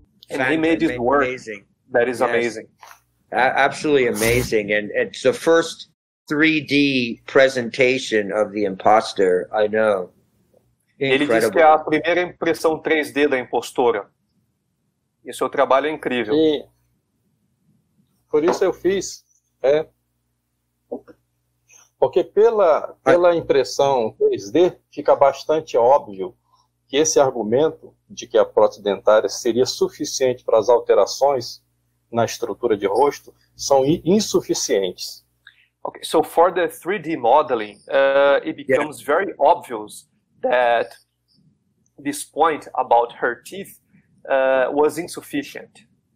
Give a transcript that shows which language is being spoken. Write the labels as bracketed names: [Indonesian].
[English] And he made his work. Amazing. That is amazing. Absolutely amazing. And it's the first 3D presentation of the imposter, I know. [Portuguese] Ele disse que é a primeira impressão 3D da impostora. E seu trabalho é incrível. E por isso eu fiz, porque pela impressão 3D fica bastante óbvio que esse argumento de que a prótese dentária seria suficiente para as alterações na estrutura de rosto são insuficientes. [English] Okay, so for the 3D modeling, it becomes very obvious that this point about her teeth was insufficient.